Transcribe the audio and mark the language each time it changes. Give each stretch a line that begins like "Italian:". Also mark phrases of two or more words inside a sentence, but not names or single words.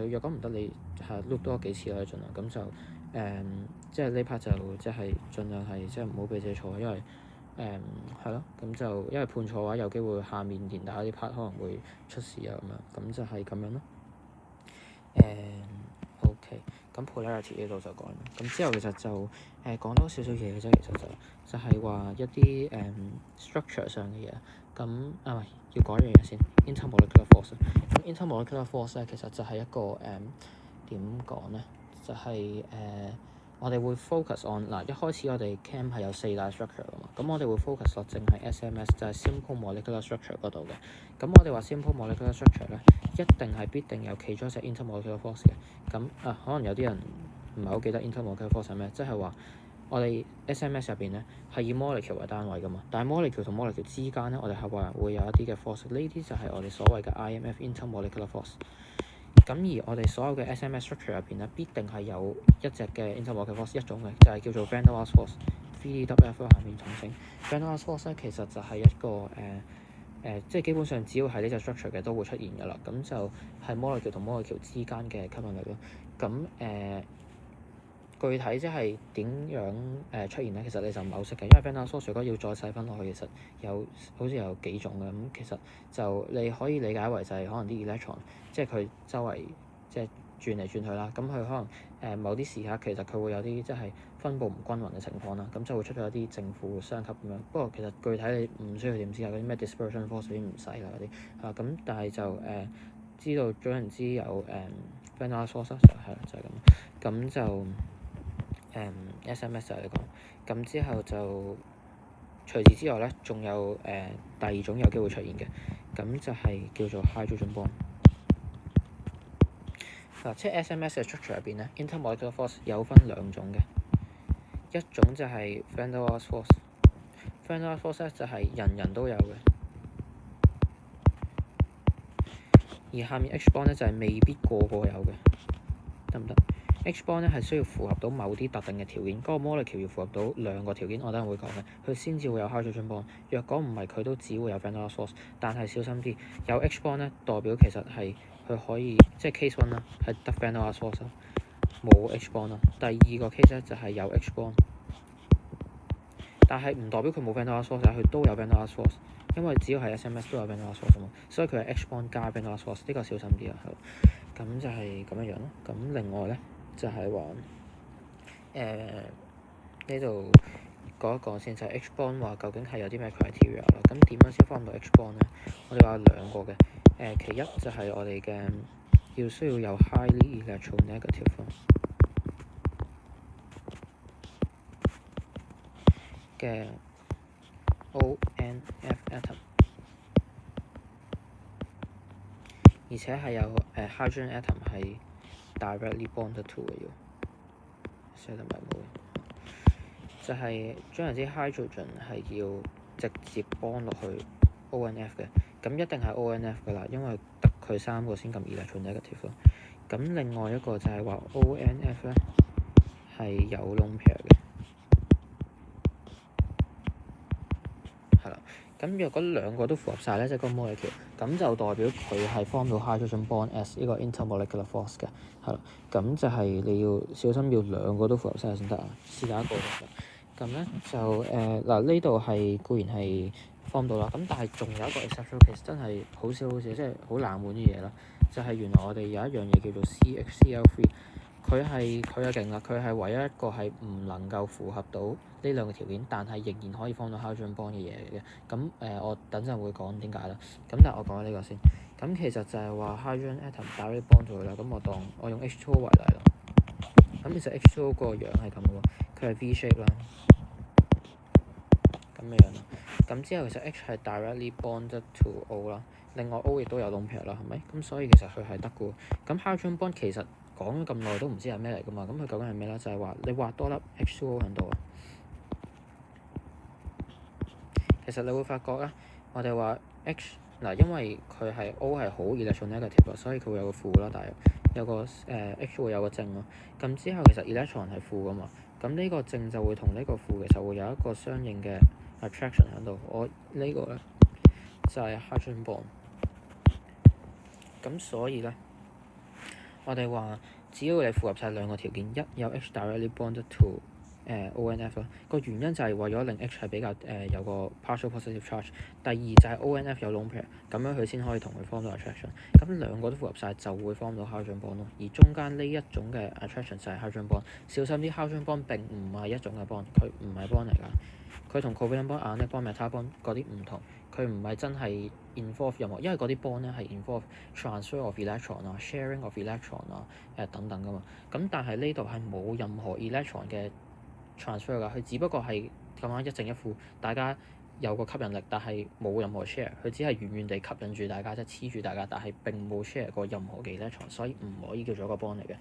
Cantonese: 若果唔得，你係 loop 多幾次啦，盡量咁就即係呢 part 就即係盡量係即係唔好俾自己錯，因為係咯，咁就因為判錯嘅話，有機會下面連打啲 part 可能會出事啊咁樣，咁就係咁樣咯。OK，咁 polarity 呢度就講啦。咁之後其實就講多少少嘢嘅啫，其實就係話一啲structure 上嘅嘢。咁唔係要講一樣嘢先 ，
English: intermolecular force。
Cantonese: 咁
English: intermolecular force
Cantonese: 咧，其實就係一個點講咧，就係我哋會
English: focus on
Cantonese: 嗱，一開始我哋 chem 係有4大 structure 㗎嘛，咁我哋會 focus 落淨係 SMS 就係
English: simple molecular structure
Cantonese: 嗰度嘅。咁我哋話
English: simple molecular structure
Cantonese: 咧，一定係必定有其中一隻
English: intermolecular force
Cantonese: 嘅。咁可能有啲人唔係好記得
English: intermolecular force
Cantonese: 係咩，即係話我哋 SMS 入邊咧係以 molecule 為單位㗎嘛，但係 molecule 同 molecule 之間咧，我哋係話會有一啲嘅 force，呢啲就係我哋所謂嘅
English: IMF intermolecular force。
Cantonese: 咁而我哋所有嘅
English: SMS structure
Cantonese: 入邊咧，必定係有一隻嘅
English: intermolecular force
Cantonese: 一種嘅，就係叫做
English: van der Waals force，
Cantonese: VDWF 下面統稱。
English: van der Waals force
Cantonese: 咧其實就係一個即係基本上只要係呢隻 structure 嘅都會出現㗎啦。咁就係 molecule 同 molecule 之間嘅吸引力咯。咁具體即係點樣出現咧？其實你就唔係好識嘅，因為
English: van der Waals force
Cantonese: 如果要再細分落去，其實好似有幾種嘅。咁其實就你可以理解為就係可能啲 electron，即係佢周圍即係轉嚟轉去啦。咁佢可能某啲時刻其實佢會有啲即係分佈唔均勻嘅情況啦，咁就會出咗一啲正負相吸咁樣。不過其實具體你唔需要點知啊，嗰啲咩
English: dispersion force
Cantonese: 嗰啲唔使啦嗰啲咁，但係就知道總言之有
English: van der Waals force
Cantonese: 就係啦，就係咁。咁就SMS 就係呢個。咁之後就除此之外咧，仲有第二種有機會出現嘅，咁就係叫做
English: hydrogen bond。
Cantonese: 即係 SMS 嘅 structure 入邊咧
English: intermolecular force
Cantonese: 有分2種嘅，一種就係
English: van der Waals force。 van der Waals force
Cantonese: 咧就係人人都有嘅，而下面
English: H bond
Cantonese: 咧就係未必個個有嘅，得唔得？
English: H bond
Cantonese: 咧係需要符合到某啲特定嘅條件，嗰個 molecule 要符合到2個條件，我等陣會講嘅，佢先至會有
English: hydrogen bond。
Cantonese: 若果唔係，佢都只會有
English: van der Waals force。
Cantonese: 但係小心啲，有
English: H bond
Cantonese: 咧代表其實係佢可以即係 case 1啦，係得
English: van der Waals force，
Cantonese: 冇
English: H bond
Cantonese: 啦。第二個 case 咧就係有
English: H bond，
Cantonese: 但係唔代表佢冇
English: van der Waals force，
Cantonese: 佢都有
English: van der Waals force，
Cantonese: 因為只要係 SMS 都有
English: van der Waals force
Cantonese: 嘛，所以佢係
English: H bond
Cantonese: 加
English: van der Waals force，
Cantonese: 呢個小心啲啊。咁就係咁樣樣咯。咁另外咧就係話呢度講一講先，就係
English: H bond
Cantonese: 話究竟係有啲咩 criteria 啦。咁點樣先 form 到
English: H bond
Cantonese: 咧？我哋話有2個嘅。其一就係我哋嘅需要有
English: highly electronegative
Cantonese: 嘅
English: ONF atom，
Cantonese: 而且係有
English: hydrogen atom
Cantonese: 係
English: directly bonded to
Cantonese: 嘅要，寫得埋冇嘅，就係總言之 hydrogen 係要直接 bond 落去 ONF 嘅，咁一定係 ONF 㗎啦，因為得佢3個先咁 electronegative 咯。咁另外一個就係話 ONF 咧係有
English: lone pair
Cantonese: 嘅，係啦。咁若果2個都符合晒咧，即係個 molecule，咁就代表佢係 form 到
English: hydrogen bond as
Cantonese: 呢個
English: intermolecular force
Cantonese: 嘅，係啦。咁就係你要小心，要2個都符合晒先得啊，試下一個就得。咁咧就嗱呢度係固然係 form 到啦，咁但係仲有一個
English: exception case
Cantonese: 真係好少，即係好冷門啲嘢啦，就係原來我哋有一樣嘢叫做 CHCl3，佢就勁啦，佢係唯一一個係唔能夠符合到呢2個條件，但係仍然可以 form 到
English: hydrogen bond
Cantonese: 嘅嘢嚟嘅。咁我等陣會講點解啦。咁但係我講呢個先。咁其實就係話
English: hydrogen atom directly bond
Cantonese: 咗佢啦。咁我用 H2O 為例啦。咁其實 H2O 個樣係咁嘅喎，佢係
English: V shape
Cantonese: 啦。 咁樣咯。咁之後其實 H 係
English: directly bonded to
Cantonese: O 啦，另外 O 亦都有
English: lone pair
Cantonese: 啦，係咪？咁所以其實佢係得嘅喎。咁
English: hydrogen bond
Cantonese: 其實講咗咁耐都唔知係咩嚟噶嘛，咁佢究竟係咩咧？就係話你畫多粒 H2O 喺度啊。其實你會發覺咧，我哋話 H 嗱，因為佢係 O 係好 electronegative 所以佢會有個負啦，大約有個H 會有個正咯。咁之後其實 electron 係負噶嘛，咁呢個正就會同呢個負其實會有一個相應嘅 attraction 喺度。我呢個咧就係
English: hydrogen bond。
Cantonese: 咁所以咧，我哋話只要你符合晒兩個條件，一有
English: H directly bonded to ONF
Cantonese: 啦，個原因就係為咗令 H 係比較有個
English: partial positive charge。
Cantonese: 第二就係 ONF 有
English: lone pair，
Cantonese: 咁樣佢先可以同佢 form 到 attraction。咁兩個都符合晒就會 form 到
English: hydrogen bond
Cantonese: 咯。而中間呢一種嘅 attraction 就係
English: hydrogen bond。
Cantonese: 小心啲
English: hydrogen bond
Cantonese: 並唔係一種嘅 bond，佢唔係 bond 嚟㗎。佢同
English: covalent bond、 ionic bond、 metal bond
Cantonese: 嗰啲唔同，佢唔係真係 involve 任何，因為嗰啲 bond 咧係
English: involve transfer of electron
Cantonese: 啊、
English: sharing of electron
Cantonese: 啊等等㗎嘛。咁但係呢度係冇任何 electron 嘅transfer 㗎，佢只不過係咁樣一正一負，大家有個吸引力，但係冇任何 share，佢只係遠遠地吸引住大家，即係黐住大家，但係並冇 share 過任何嘅 electron，所以唔可以叫做一個 bond 嚟嘅。